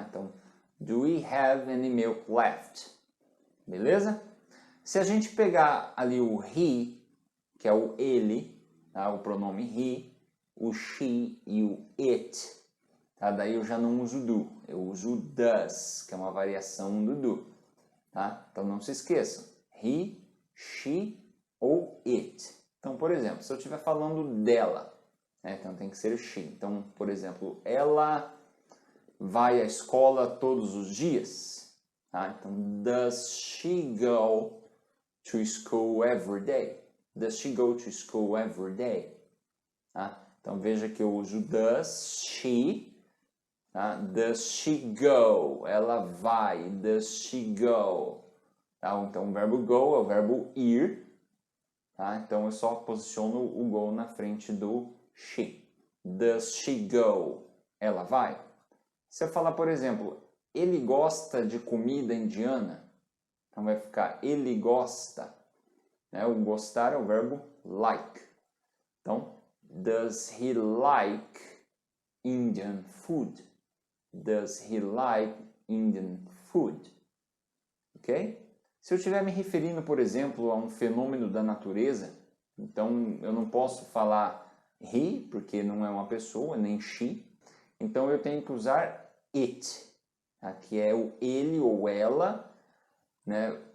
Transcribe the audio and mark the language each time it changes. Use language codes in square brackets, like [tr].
[en] Então, do we have any milk left? [pt] Beleza? Se a gente pegar ali o he, que é o ele, tá? O pronome he, o she e o it, tá? Daí eu já não uso do, eu uso does, que é uma variação do do. Tá? Então não se esqueçam, he, she ou it. Então, por exemplo, se eu estiver falando dela, né? Então tem que ser she. Então, por exemplo, ela vai à escola todos os dias? Tá? [en] Então, does she go to school every day? Does she go to school every day? [pt] Tá? Então, veja que eu uso [en] does she. Tá? Does she go? [pt] Ela vai. [en] Does she go? Tá? [pt] Então, o verbo go é o verbo ir. Tá? Então, eu só posiciono o go na frente do she. [en] Does she go? [pt] Ela vai. Se eu falar, por exemplo, ele gosta de comida indiana, então vai ficar ele gosta. Né? O gostar é o verbo like. [en] Então, does he like Indian food? Does he like Indian food? Ok? [pt] Se eu estiver me referindo, por exemplo, a um fenômeno da natureza, então eu não posso falar he, porque não é uma pessoa, nem she. Então eu tenho que usar it, tá? Que é o ele ou ela, né?